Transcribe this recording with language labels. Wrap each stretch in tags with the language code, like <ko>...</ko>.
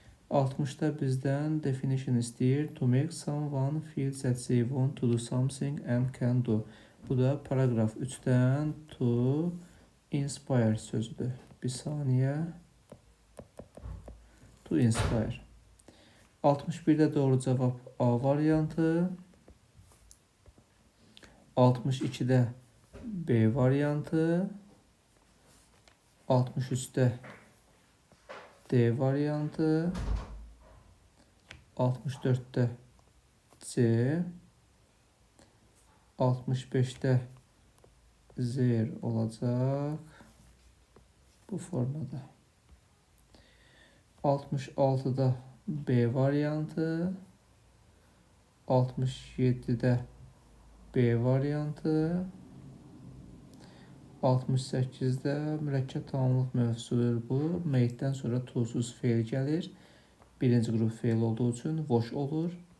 <az>60'da bizdən definition istəyir.</az> <en>To make someone feel that they want to do something and can do.</en> <az>Bu da paragraf 3'dən</az> <en>to inspire</en> <az>sözüdür. Bir saniyə.</az> <en>To inspire.</en> <az>61'də doğru cavab A variantı. 62'də B variantı. 63'də D variantı, 64'də C, 65'də Z olacaq bu formada. 66'da B variantı, 67'də B variantı, 68'də mürəkkəb tamamlıq mövzusudur bu. Made'dən sonra to'suz fe'l gəlir. Birinci qrup fe'l olduğu üçün wash olur.</az>